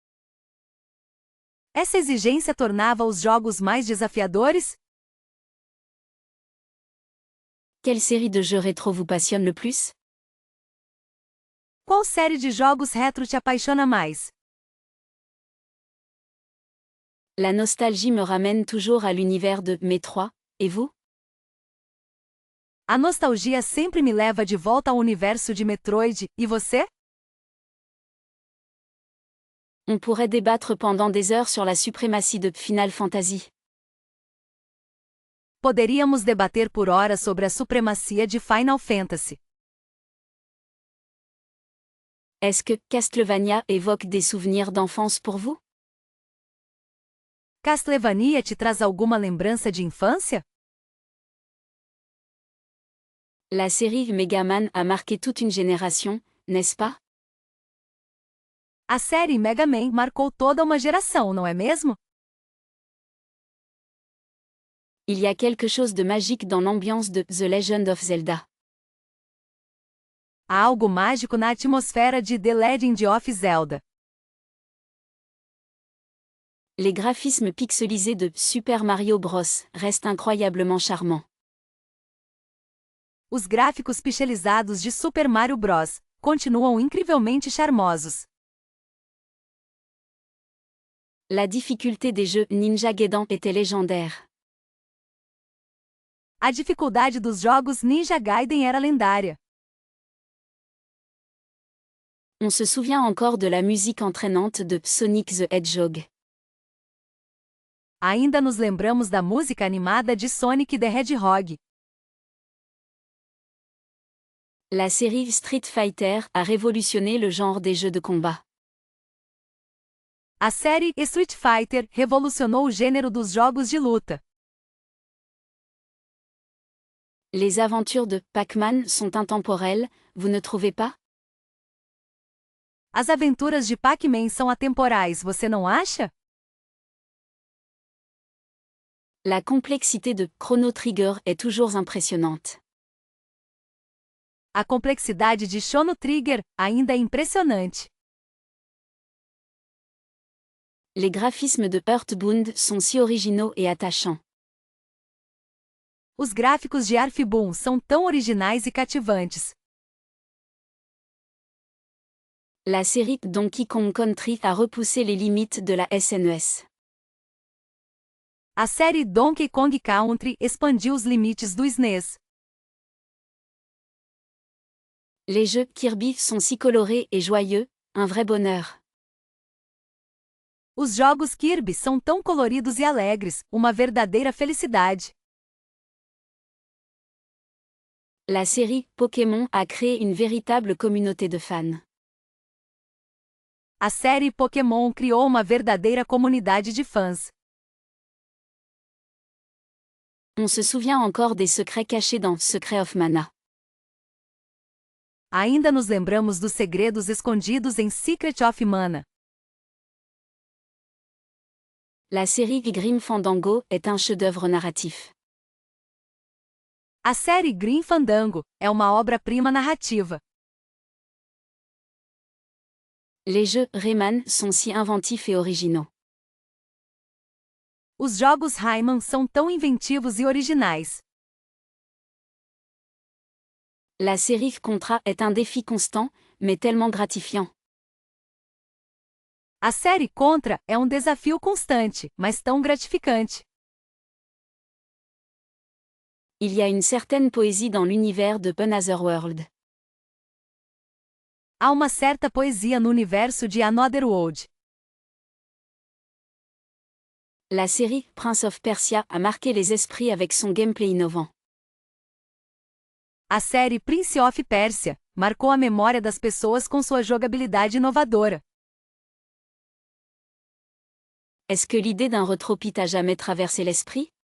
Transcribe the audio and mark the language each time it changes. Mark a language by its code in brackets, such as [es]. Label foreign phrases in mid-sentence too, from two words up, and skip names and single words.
[pt] Essa exigência tornava os jogos mais desafiadores? [fr] Quelle série de jeux rétro vous passionne le plus? [pt] Qual série de jogos retro te apaixona mais? [fr] La nostalgie me ramène toujours à l'univers de Metroid, et vous? [pt] A nostalgia sempre me leva de volta ao universo de Metroid, e você? [fr] On pourrait débattre pendant des heures sur la suprématie de Final Fantasy. [pt] Poderíamos debater por horas sobre a supremacia de Final Fantasy. [fr] Est-ce que Castlevania évoque des souvenirs d'enfance pour vous? [pt] Castlevania te traz alguma lembrança de infância? [fr] La série Mega Man a marqué toute une génération, n'est-ce pas? [pt] A série Mega Man marcou toda uma geração, não é mesmo? [fr] Il y a quelque chose de magique dans l'ambiance de The Legend of Zelda. [pt] Há algo mágico na atmosfera de The Legend of Zelda. [fr] Les graphismes pixelisés de Super Mario Bros. Restent incroyablement charmants. [pt] Os gráficos pixelizados de Super Mario Bros. Continuam incrivelmente charmosos. [fr] La difficulté des jeux Ninja Gaiden était légendaire. [pt] A dificuldade dos jogos Ninja Gaiden era lendária. [fr] On se souvient encore de la musique entraînante de Sonic the Hedgehog. [pt] Ainda nos lembramos da música animada de Sonic the Hedgehog. [fr] La série Street Fighter a révolutionné le genre des jeux de combat. [pt] A série Street Fighter revolucionou o gênero dos jogos de luta. [fr] Les aventures de Pac-Man sont intemporelles, vous ne trouvez pas? [pt] As aventuras de Pac-Man são atemporais, você não acha? [fr] La complexité de Chrono Trigger est toujours impressionnante. [pt] A complexidade de Chrono Trigger ainda é impressionante. [fr] Les graphismes de Earthbound sont si originaux et attachants. [pt] Os gráficos de Earthbound são tão originais e cativantes. [fr] La série Donkey Kong Country a repoussé les limites de la SNES. [pt] A série Donkey Kong Country expandiu os limites do SNES. [fr] Les jeux Kirby sont si colorés et joyeux, un vrai bonheur. [pt] Os jogos Kirby são tão coloridos e alegres, uma verdadeira felicidade. [fr] La série Pokémon a créé une véritable communauté de fans. [pt] A série Pokémon criou uma verdadeira comunidade de fãs. [fr] On se souvient encore des secrets cachés dans Secret of Mana. [pt] Ainda nos lembramos dos segredos escondidos em Secret of Mana. [fr] La série Grim Fandango est un chef-d'œuvre narratif. [pt] A série Grim Fandango é uma obra-prima narrativa. [fr] Les jeux Rayman sont si inventifs et originaux. [pt] Os jogos Rayman são tão inventivos e originais. [fr] La série Contra est un défi constant, mais tellement gratifiant. [pt] A série Contra é um desafio constante, mas tão gratificante. [fr] Il y a une certaine poésie dans l'univers de Another World. [pt] Há uma certa poesia no universo de Another World. [fr] La série Prince of Persia a marqué les esprits avec son gameplay innovant. [pt] A série Prince of Persia marcou a memória das pessoas com sua jogabilidade inovadora. [fr] Est-ce que l'idée d'un retropie t'a jamais traversé l'esprit?